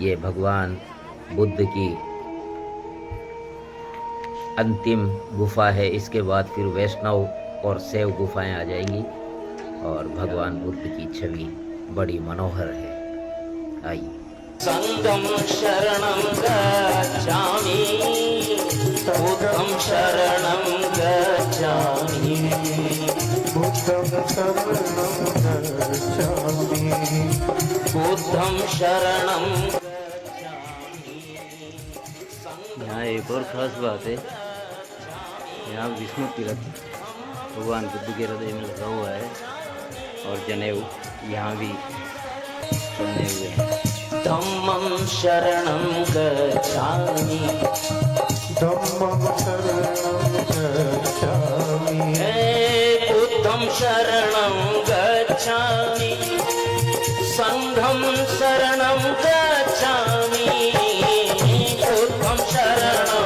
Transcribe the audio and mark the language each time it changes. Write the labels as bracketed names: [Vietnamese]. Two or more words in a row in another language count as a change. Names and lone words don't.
[Hindi] ये भगवान बुद्ध की अंतिम गुफा है। इसके बाद फिर वैष्णव और शैव गुफाएं आ जाएंगी और भगवान बुद्ध की छवि बड़ी मनोहर है। आइए। [Pali] संगम शरणं गच्छामि, बुद्धं शरणं गच्छामि, बुद्धं शरणं गच्छामि, बुद्धं शरणं। [Hindi] यहाँ एक और खास बात है, यहाँ विष्णु तीर्थ भगवान बुद्ध के हृदय में लगा हुआ है और जनेऊ यहाँ भी बने हुए हैं। [Pali] धम्मं शरणं गच्छामि, धम्मं शरणं गच्छामि, बुद्धं शरणं गच्छामि, संघं शरणं गच्छामि, बुद्धं शरणं